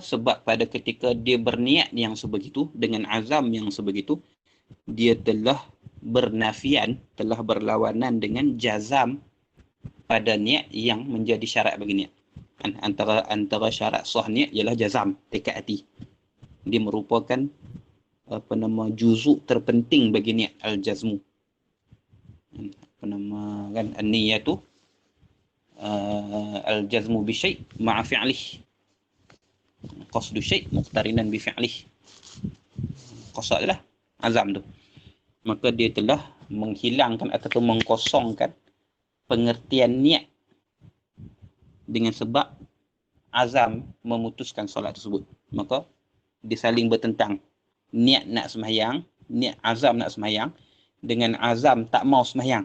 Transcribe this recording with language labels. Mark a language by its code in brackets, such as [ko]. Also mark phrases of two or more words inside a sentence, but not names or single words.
[ms] Sebab pada ketika dia berniat yang sebegitu, dengan azam yang sebegitu, dia telah bernafian, telah berlawanan dengan jazam pada niat yang menjadi syarat bagi niat. Antara syarat sah niat ialah jazam, tekad hati. Dia merupakan juzuk terpenting bagi niat, al-jazmu. [ar] كان النية الجزم بشيء مع فعله. قصد شيء مقترنا بفعله. [ms] Qasad adalah azam tu. Maka dia telah menghilangkan ataupun mengkosongkan pengertian niat dengan sebab azam memutuskan solat tersebut. Maka dia saling bertentang. Niat nak sembahyang, niat azam nak sembahyang dengan azam tak mau sembahyang.